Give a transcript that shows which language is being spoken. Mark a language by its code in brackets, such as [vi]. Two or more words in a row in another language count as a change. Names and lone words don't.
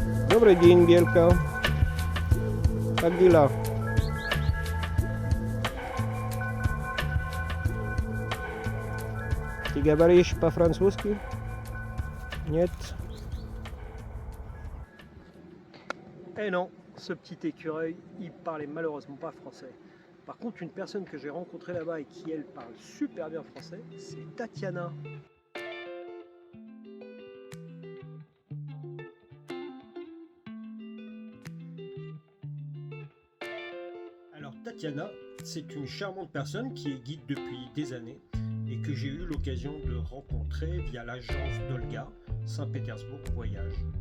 [ru] Добрый день, Белька. Как дела? Ты говоришь по-французски? Нет. [fr] Eh non, ce petit écureuil, il parlait malheureusement pas français. Par contre, une personne que j'ai rencontrée là-bas et qui, elle, parle super bien français, c'est Tatiana. Alors Tatiana, c'est une charmante personne qui est guide depuis des années et que j'ai eu l'occasion de rencontrer via l'agence d'Olga, Saint-Pétersbourg Voyage.